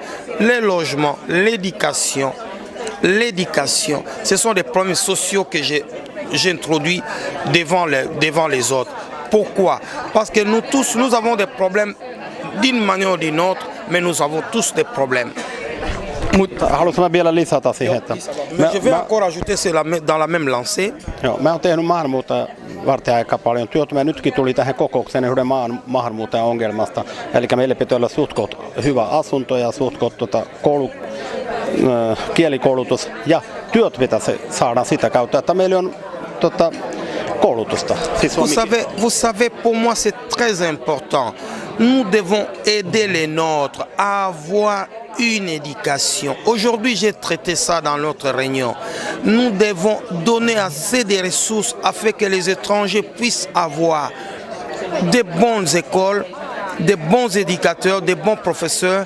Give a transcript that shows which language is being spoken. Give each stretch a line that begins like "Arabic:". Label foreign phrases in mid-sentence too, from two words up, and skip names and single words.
French: Le logement, l'éducation. Ce sont des problèmes sociaux que j'introduis devant les autres. Pourquoi? Parce que nous tous, nous avons des problèmes d'une manière ou d'une autre, mais nous avons tous des problèmes.
Finnish: Haluaisin mä vielä lisätä siihen, että
French: je vais encore ajouter dans la même lancée.
Finnish: Joo, mä oon tehnyt maahanmuuttajia varten aika paljon työtä. Mä nytkin tuli tähän kokoukseen yhden maahanmuuttajan ongelmasta. Eli meillä pitää olla suhtkot hyvä asunto ja suhtkot kielikoulutus ja työt pitäisi saada sitä kautta, että meillä on koulutusta.
French: Vous savez, pour moi c'est très important. Nous devons aider les nôtres à avoir une éducation. Aujourd'hui, j'ai traité ça dans notre réunion. Nous devons donner assez de ressources afin que les étrangers puissent avoir de bonnes écoles, de bons éducateurs, de bons professeurs.